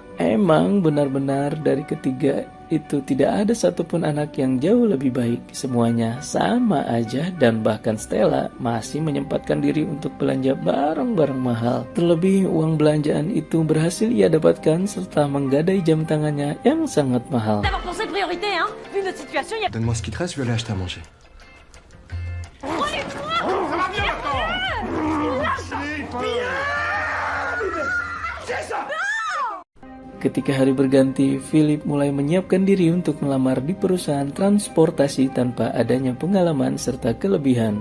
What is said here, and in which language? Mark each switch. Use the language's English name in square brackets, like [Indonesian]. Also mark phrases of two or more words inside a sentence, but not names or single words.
[Indonesian] Emang benar-benar dari ketiga itu tidak ada satupun anak yang jauh lebih baik. Semuanya sama aja, dan bahkan Stella masih menyempatkan diri untuk belanja barang-barang mahal. Terlebih uang belanjaan itu berhasil ia dapatkan serta menggadai jam tangannya yang sangat mahal. [French] D'avoir pensé priorité, hein. Vu notre situation, il y a... Donne-moi ce qui te reste, je vais aller acheter à manger. [Indonesian] Ketika hari berganti, Philip mulai menyiapkan diri untuk melamar di perusahaan transportasi tanpa adanya pengalaman serta kelebihan.